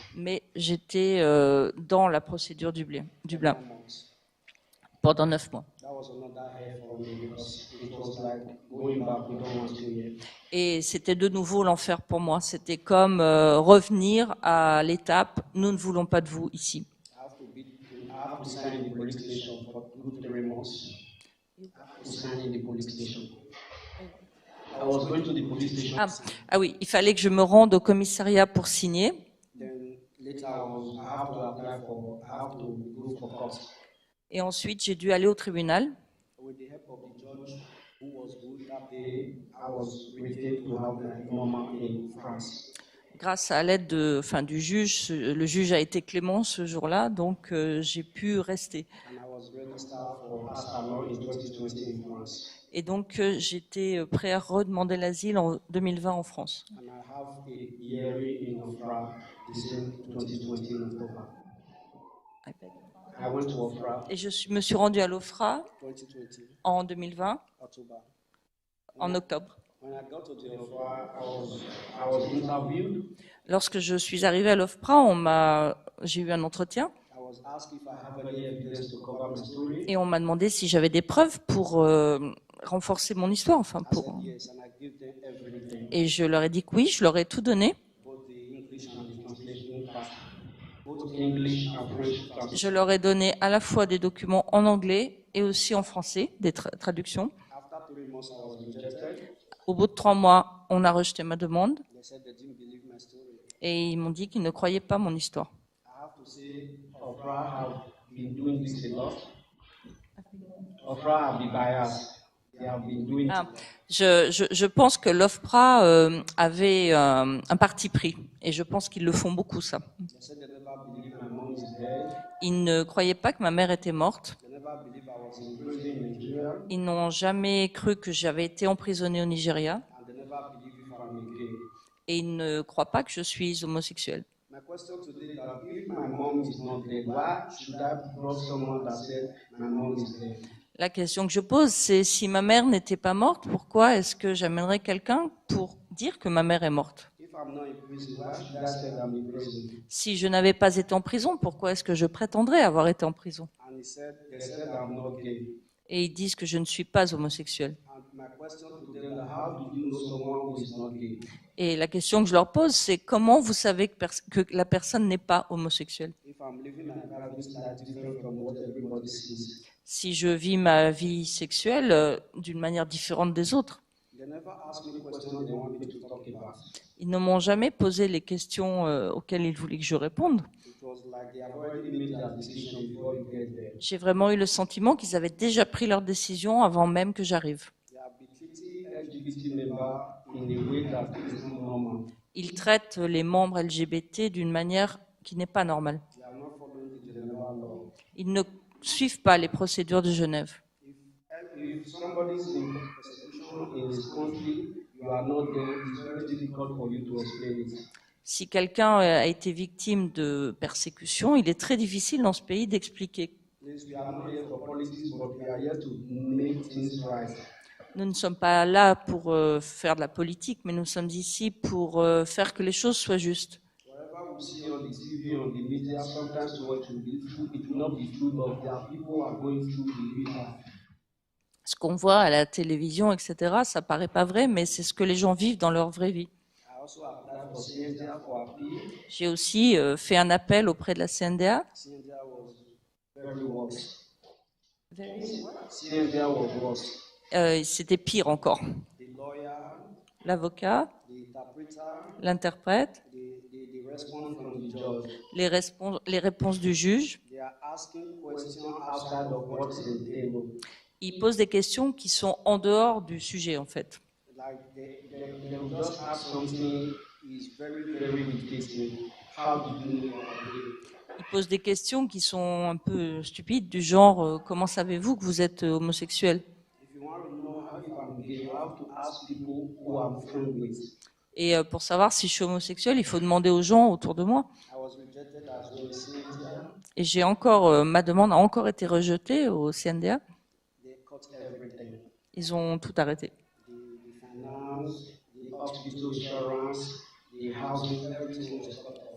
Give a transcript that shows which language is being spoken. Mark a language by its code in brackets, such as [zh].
[fr] Mais j'étais dans la procédure Dublin [en] for 9 months. [fr] pendant 9 mois. [en] That was another hell for me because it was like going back, we don't want to hear. [fr] Et c'était de nouveau l'enfer pour moi. C'était comme revenir à l'étape « Nous ne voulons pas de vous ici ». [en] I have to sign in the police station for 2-3 months. I have to sign in the police station. I was going to the police station. [fr] Ah oui, il fallait que je me rende au commissariat pour signer. [en] Then later I have to apply for, I have to go for court. [fr] Et ensuite, j'ai dû aller au tribunal. [en] With the help of the judge who was good that day, I was retained to have my normal in France. [fr] Grâce à l'aide du juge, le juge a été clément ce jour-là, donc j'ai pu rester. [en] And I was registered for asylum in 2020 in France. [fr] Et donc j'étais prêt à redemander l'asile en 2020 en France. [en] And I have a hearing in Ofra the same 2020 in October. I went to Ofra [fr] Et me suis rendue à l'OFRA [en] 2020, [fr] en 2020, [en] October. [fr] en octobre. [en] When I got to the Ofra, I was interviewed. [fr] Lorsque je suis arrivée à l'OFPRA, j'ai eu un entretien [en] I was asked if I have any evidence to cover my story. [fr] et on m'a demandé si j'avais des preuves pour renforcer mon histoire. [en] I said yes, and I gave them everything, [fr] Et je leur ai dit que oui, je leur ai tout donné. [en] both the English and the translation part, both English and French translation. [fr] Je leur ai donné à la fois des documents en anglais et aussi en français, des traductions. [en] After 3 months, I was rejected. [fr] Au bout de 3 mois, on a rejeté ma demande [en] They said they didn't believe my story. [fr] et ils m'ont dit qu'ils ne croyaient pas mon histoire. [en] I have to say, Ofra have been doing this a lot. Ofra have been biased. They have been doing Ah, it. [fr] je pense que l'OFPRA avait un parti pris et je pense qu'ils le font beaucoup ça. [en] They said they never believed my mom is dead. [fr] Ils ne croyaient pas que ma mère était morte. [en] They never believed I was in prison in Nigeria. [fr] Ils n'ont jamais cru que j'avais été emprisonnée au Nigeria [en] And they never believe if I'm a gay. [fr] et ils ne croient pas que je suis homosexuelle. [en] My question today is that if my mom is not dead, why should I brought someone that said my mom is dead? [fr] La question que je pose, c'est si ma mère n'était pas morte, pourquoi est-ce que j'amènerais quelqu'un pour dire que ma mère est morte? [en] If I'm not in prison, why should I say I'm in prison? [fr] Si je n'avais pas été en prison, pourquoi est-ce que je prétendrais avoir été en prison? [en] And they said I'm not gay. [fr] Et ils disent que je ne suis pas homosexuelle. [en] And my question to them is how do you know someone who is not gay? [fr] Et la question que je leur pose, c'est comment vous savez que la personne n'est pas homosexuelle? [en] If I'm living my private life different from what everybody sees. [fr] Si je vis ma vie sexuelle d'une manière différente des autres. [en] They never ask me questions they want me to talk about. [fr] Ils ne m'ont jamais posé les questions auxquelles ils voulaient que je réponde. [en] It was like they have already made their decision before you get there. [fr] J'ai vraiment eu le sentiment qu'ils avaient déjà pris leur décision avant même que j'arrive. [en] They have been treating LGBT members in a way that is not normal. [fr] Ils traitent les membres LGBT d'une manière qui n'est pas normale. [en] They are not following the Geneva law. [fr] Ils ne suivent pas les procédures de Genève. [en] If somebody is in persecution in his country, you are not there, it's very difficult for you to explain it. [fr] Si quelqu'un a été victime de persécution, il est très difficile dans ce pays d'expliquer. [en] Please, we are not here for politics, but we are here to make things right. [fr] Nous ne sommes pas là pour faire de la politique, mais nous sommes ici pour faire que les choses soient justes. [en] Whatever we see on the TV, on the media, sometimes what will be true, it will not be true, but there are people who are going through the real life. [fr] Ce qu'on voit à la télévision, etc., ça paraît pas vrai, mais c'est ce que les gens vivent dans leur vraie vie. [en] I also applied for CNDA for appeal. [fr] J'ai aussi fait un appel auprès de la CNDA. [en] CNDA was very worse. CNDA was worse. [fr] C'était pire encore. [en] The lawyer, [fr] L'avocat, [en] the interpreter, [fr] l'interprète, [en] the response from the judge. [fr] les réponses du juge. [en] They are asking questions outside of what is in the table. [fr] Ils posent des questions qui sont en dehors du sujet, en fait. [en] Like they will just ask something is very, very irritating. How do you know you are gay? [fr] Ils posent des questions qui sont un peu stupides, du genre comment savez-vous que vous êtes homosexuel? [en] If you want to know how if I'm gay, you have to ask people who I'm friends with. [fr] Et pour savoir si je suis homosexuel, il faut demander aux gens autour de moi. [en] I was rejected as well as CNDA. [fr] Et j'ai encore, ma demande a encore été rejetée au CNDA. [en] They cut everything. [fr] Ils ont tout arrêté. [en] The finance, hospital insurance, the housing, everything was cut off.